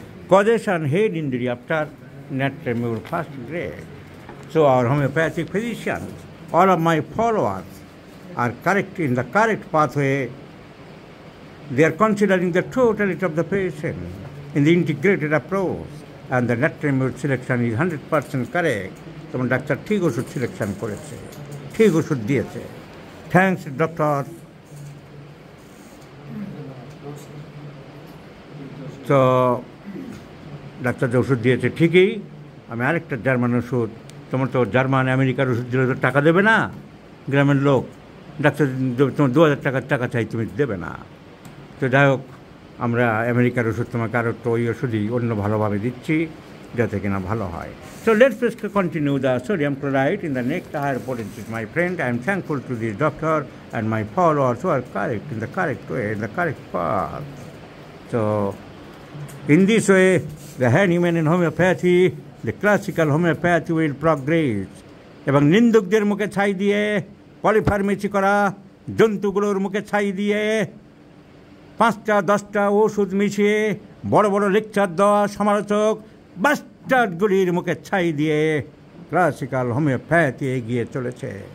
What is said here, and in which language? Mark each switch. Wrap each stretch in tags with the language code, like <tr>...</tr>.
<en>Causation, head injury after, natrum mute first grade. So our homeopathic physicians, all of my followers are correct in the correct pathway. They are considering the totality of the patient in the integrated approach, and the natrum mute selection is 100% correct.</en> <bn>তখন doctor ঠিক ওষুধ selection করেছে, ঠিক ওষুধ দিয়েছে। Thanks doctor. তো doctor যে ওষুধ দিয়েছে ঠিকই, আমি আরেকটা জার্মান ওষুধ, তোমার তো জার্মান আমেরিকার ওষুধ দিলে তো টাকা দেবে না, গ্রামের লোক ডাক্তার তোমার 2000 টাকা চাই, তুমি দেবে না। তো যাই হোক, আমরা আমেরিকার ওষুধ তোমাকে আরও তো ওই ওষুধই অন্য ভালোভাবে দিচ্ছি যাতে কিনা ভালো হয়।</bn> <en>So let's just continue the sodium chloride in the next higher potency, my friend. I am thankful to this doctor and my followers who are correct in the correct way, in the correct path. So in this way, the handyman in homeopathy, the classical homeopathy will progress.</en> <bn>এবং নিন্দুকদের মুখে ছাই দিয়ে, পলিফার্মেসি করা জন্তুগুলোর মুখে ছাই দিয়ে, 5টা 10টা ওষুধ মিশিয়ে বড় বড় লেকচার দেওয়া সমালোচক বাস্টার্ডগুলির মুখে ছাই দিয়ে ক্লাসিক্যাল হোমিওপ্যাথি এগিয়ে চলেছে।</bn>